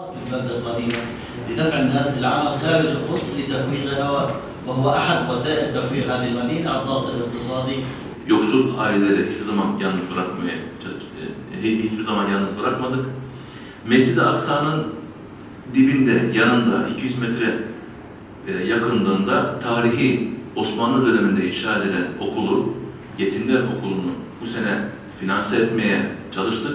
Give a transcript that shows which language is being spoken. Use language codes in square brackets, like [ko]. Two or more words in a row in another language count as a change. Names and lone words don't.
[ar] البلدة القديمة لدفع الناس للعمل خارج القدس لتفويغها وهو أحد وسائل تفويغ هذه المدينة على الضغط الاقتصادي. [tr] Yoksul aileleri hiçbir zaman hiçbir zaman yalnız bırakmadık. Mescid-i Aksa'nın dibinde, yanında 200 metre yakınlığında tarihi Osmanlı döneminde inşa edilen okulu, Yetimler Okulu'nu bu sene finanse etmeye çalıştık.